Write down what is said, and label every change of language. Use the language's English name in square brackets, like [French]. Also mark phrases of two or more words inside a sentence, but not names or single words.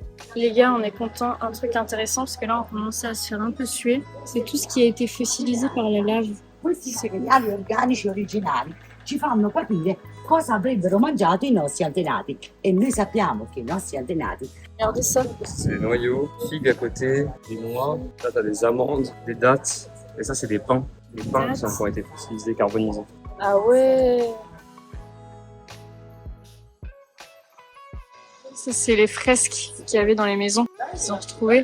[French] Les gars, on est contents. Un truc intéressant, parce que là, on commence à se faire un peu suer. C'est tout ce qui a été fossilisé par la lave. [Italian] Questi materiali organici originali ci fanno capire cosa avrebbero mangiato i nostri antenati e noi sappiamo che i nostri antenati. [French] Regardez ça. C'est les noyaux, figues à côté, des noix, là t'as des amandes, des dattes, et ça c'est des pains. Les pains qui ont été fossilisés, carbonisés. Ah ouais. Ça, c'est les fresques qu'il y avait dans les maisons qu'ils ont retrouvées.